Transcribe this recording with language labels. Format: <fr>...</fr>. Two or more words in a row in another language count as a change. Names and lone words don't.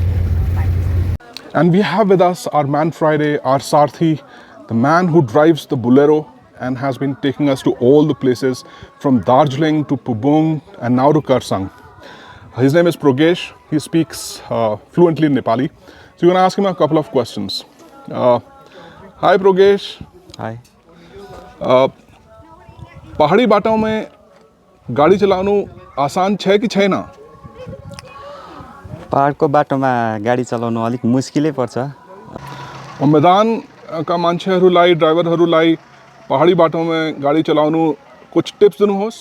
<en>And we have with us our man Friday, our Sarthi, the man who drives the Bolero and has been taking us to all the places from Darjeeling to Pubung and now to Kurseong. His name is Progesh. He speaks fluently in Nepali. So you're going to ask him a couple of questions. Hi Progesh. Hi.</en> <ne>पहाड़ी बाटों में गाडी चलाउनु आसान छ कि छैन? पहाडको बाटोमा गाडी चलाउनु अलिक मुस्किलै पर्छ। मैदानका मान्छेहरूलाई ड्राइभरहरूलाई पहाडी बाटोमा गाडी चलाउनु कुछ टिप्स दिनुहोस्।</ne>